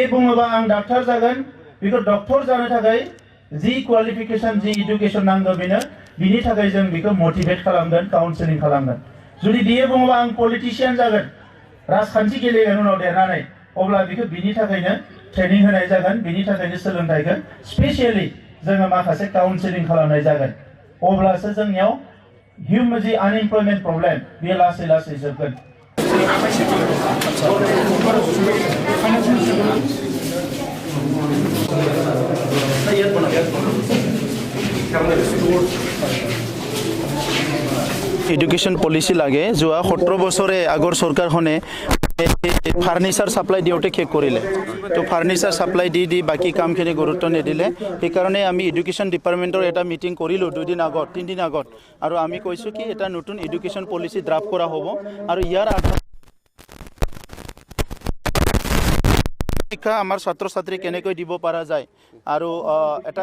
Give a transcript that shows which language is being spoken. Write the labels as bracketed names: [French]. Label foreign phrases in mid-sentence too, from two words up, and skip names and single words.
[Bodo] बुङोबा आं डाक्टार जागोन बेखौ डक्टर जानो थाखाय [English] the qualification the education [Bodo] नांगौ बेनो बिनि थाखाय जों बेखौ मोटिवेट खालामगोन काउन्सेलिं खालामगोन जुदि बियो बुङोबा आं पलिटिशियान जागोन राजखान्थि गेलेगोन उनाव देरनानै अब्ला बेखौ बिनि थाखायनो ट्रेनिं होनाय जागोन बिनि थाखायनो सोलोंथाइखौ स्पेशली जोङो माखासे काउन्सेलिं खालामनाय जागोन अब्लासो जोंनियाव हिउमेन जि [English] unemployment problem [Bodo] बे लासै लासै जोबगोन [English] education policy [Assamese] लागे जो 17 बছৰে আগৰ চৰকাৰখনে [English] furniture supply [Assamese] দিওঁতে শেষ কৰিলে তো [English] furniture supply [Assamese] দি বাকি কামখিনি গুৰুত্ব নিদিলে সেইকাৰণে আমি [English] education departmentৰ [Assamese] এটা মিটিং কৰিলোঁ 2 দিন আগত 3 দিন আগত আৰু আমি কৈছোঁ কি এটা নতুন [English] education policy draft [Assamese] কৰা হ'ব আৰু ইয়াৰ শিক্ষা আমাৰ ছাত্ৰ ছাত্ৰী কেনেকৈ দিব পৰা যায় আৰু এটা